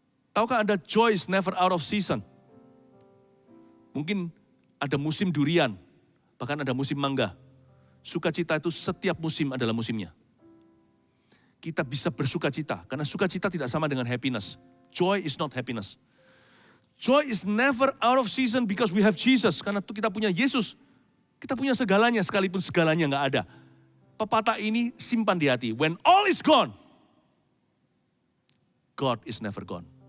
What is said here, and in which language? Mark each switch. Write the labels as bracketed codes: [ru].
[id] Tahukah Anda [en] joy is never out of season? [id] Mungkin ada musim durian, bahkan ada musim mangga. Sukacita itu setiap musim adalah musimnya. Kita bisa bersukacita, karena sukacita tidak sama dengan happiness. [en] Joy is not happiness. Joy is never out of season because we have Jesus. [id] Karena kita punya Yesus, kita punya segalanya sekalipun segalanya nggak ada. Pepatah ini simpan di hati. [en] When all is gone, God is never gone.